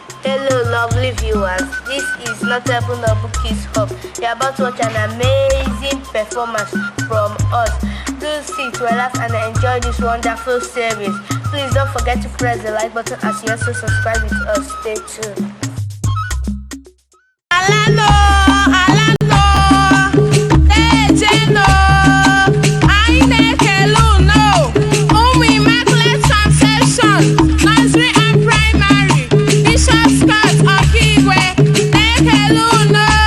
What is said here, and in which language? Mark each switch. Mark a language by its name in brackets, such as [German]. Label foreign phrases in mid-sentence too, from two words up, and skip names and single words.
[English] Hello, lovely viewers. This is Not Even Double Kids Hub. You're about to watch an amazing performance from us. Do sit, relax, and enjoy this wonderful series. Please don't forget to press the like button as you also subscribe with us. Stay tuned. [Igbo] Ala nọ, ala nọ, na-eje nọ. Anyị na-ekele unu, ụmụ Immaculate Conception, Nursery and Primary, Bishop's Court, Okigwe, na-ekele unu.